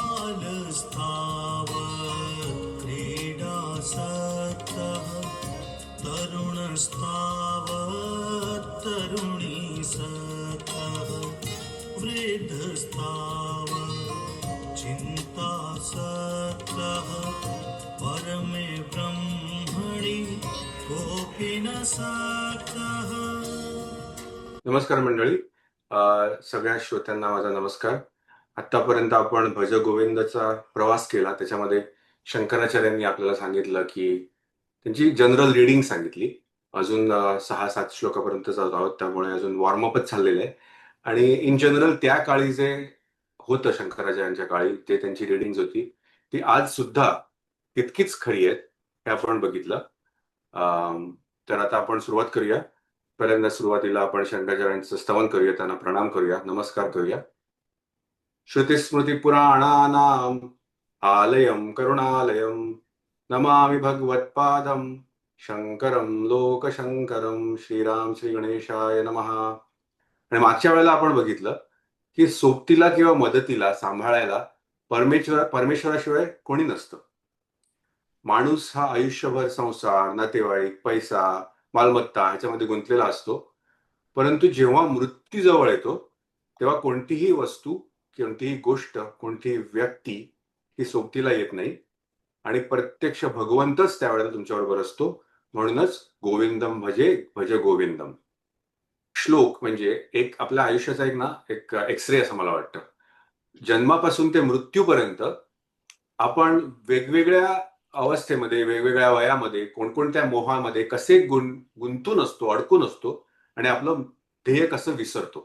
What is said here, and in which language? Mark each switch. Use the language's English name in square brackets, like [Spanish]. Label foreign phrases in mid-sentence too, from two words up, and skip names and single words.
[Sanskrit] बालस्तावत् क्रीडासक्तः तरुणस्तावत् तरुणीसक्तः वृद्धस्तावत् चिन्तासक्तः परमे ब्रह्मणि कोऽपि न सक्तः. [Marathi] नमस्कार मंडळी. सगळ्या श्रोत्यांना माझा नमस्कार. आतापर्यंत आपण भज गोविंदचा प्रवास केला. त्याच्यामध्ये शंकराचार्यांनी आपल्याला सांगितलं की त्यांची [English] general reading [Marathi] सांगितली. अजून 6-7 श्लोकापर्यंत जात आहोत, त्यामुळे अजून वॉर्मअपच चाललेलं आहे. आणि [English] in general [Marathi] त्या काळी जे होतं शंकराचार्यांच्या काळी, ते त्यांची रीडिंग होती, ती आज सुद्धा तितकीच खरी आहेत हे आपण बघितलं. तर आता आपण सुरुवात करूया. पहिल्यांदा सुरुवातीला आपण शंकराचार्यांचं स्तवन करूया, त्यांना प्रणाम करूया, नमस्कार करूया. [Sanskrit] श्रुतिस्मृतिपुराणानाम् आलयं करुणालयं नमामि भगवत्पादं शंकरं लोकशंकरं. श्रीराम श्री गणेशाय नमः. [Marathi] आणि मागच्या वेळेला आपण बघितलं की सोबतीला किंवा मदतीला सांभाळायला परमेश्वराशिवाय कोणी नसतं. माणूस हा आयुष्यभर संसार, नातेवाईक, पैसा, मालमत्ता ह्याच्यामध्ये गुंतलेला असतो. परंतु जेव्हा मृत्यू जवळ येतो तेव्हा कोणतीही वस्तू, कोणतीही गोष्ट, कोणतीही व्यक्ती ही सोबतीला येत नाही आणि प्रत्यक्ष भगवंतच त्यावेळेला तुमच्याबरोबर असतो. [Sanskrit] म्हणूनच गोविंदम भजे भज गोविंदम. [Marathi] श्लोक म्हणजे एक आपल्या आयुष्याचा एक एक्सरे असं मला वाटतं. जन्मापासून ते मृत्यूपर्यंत आपण वेगवेगळ्या अवस्थेमध्ये, वेगवेगळ्या वयामध्ये, कोणकोणत्या मोहामध्ये कसे गुंतून असतो, अडकून असतो आणि आपलं ध्येय कसं विसरतो.